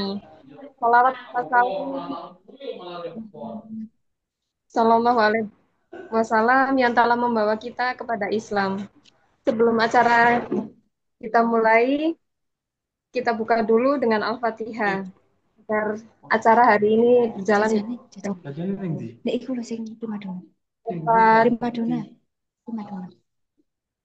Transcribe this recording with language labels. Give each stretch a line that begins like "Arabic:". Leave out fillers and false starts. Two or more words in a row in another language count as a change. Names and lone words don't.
Arabic: صلوات وسلام, صلى الله عليه وسلم
Indonesian: yang telah membawa kita kepada Islam. Sebelum acara kita mulai, kita buka dulu dengan Al-Fatihah agar acara hari ini berjalan.
Javanese: Nek iku lho sing prima dona.
Indonesian: Al-Fatihah.
Javanese: Prima dona. Prima dona.